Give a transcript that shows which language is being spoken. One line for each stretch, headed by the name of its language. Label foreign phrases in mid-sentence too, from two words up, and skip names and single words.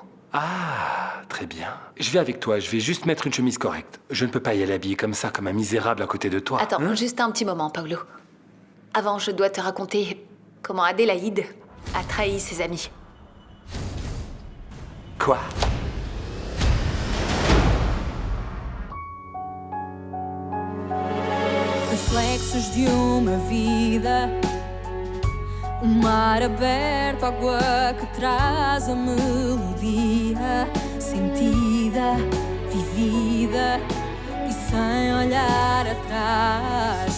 French: Ah, très bien. Je vais avec toi, je vais juste mettre une chemise correcte. Je ne peux pas y aller habillé comme ça, comme un misérable à côté de toi. Attends, juste un petit moment, Paolo. Avant, je dois te raconter comment Adélaïde a trahi ses amis. Quoi?
Portuguese: Reflexos de uma vida, mar aberto, água que traz a melodia sentida, vivida e sem olhar atrás.